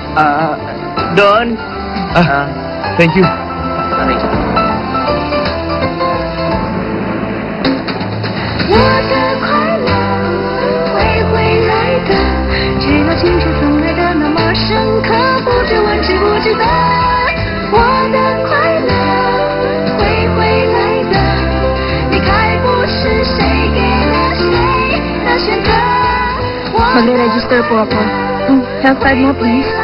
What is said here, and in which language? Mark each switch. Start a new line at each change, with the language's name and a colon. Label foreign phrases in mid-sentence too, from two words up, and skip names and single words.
Filipino: Doon.
English: Thank you. Sorry.
Chinese: 我的快乐会回来的，只要清楚曾爱的那么深刻，不准问知不知道。我的快乐会回来的，离开不是谁给了谁的选择。
Filipino: Magre-register po ako.
English: Health card
Filipino: mo, please.